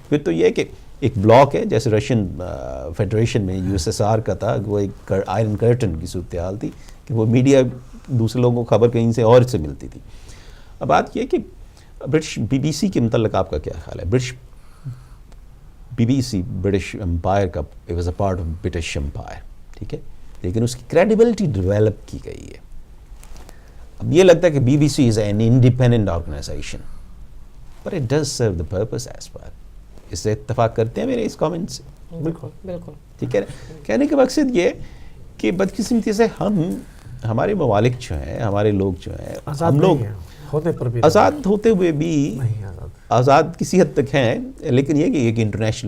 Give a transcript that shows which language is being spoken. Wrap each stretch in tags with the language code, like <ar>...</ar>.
<ur>پھر تو یہ کہ ایک بلاک ہے جیسے رشین فیڈریشن میں USSR کا تھا، وہ ایک آئرن کرٹن کی صورتحال تھی کہ وہ میڈیا دوسرے لوگوں کو خبر کہیں سے اور سے ملتی تھی. اب بات یہ کہ برٹش BBC کے متعلق آپ کا کیا خیال ہے؟ BBC برٹش امپائر کا</ur> <en>It was a part of British empire.</en> <ur>ٹھیک ہے، لیکن اس کی کریڈیبلٹی ڈیولپ کی گئی ہے. اب یہ لگتا ہے کہ</ur> <en>BBC is an independent organization, but it does serve the purpose as well.</en> <ur>اس سے اتفاق کرتے ہیں میرے اس کامنٹ سے؟ بالکل بالکل ٹھیک ہے. کہنے کا مقصد یہ کہ بدقسمتی سے ہمارے ممالک جو ہیں, ہمارے لوگ جو ہیں, ہم لوگ ہوتے پر بھی آزاد ہوتے ہوئے بھی نہیں آزاد کسی حد تک ہیں, لیکن یہ کہ ایک انٹرنیشنل</ur>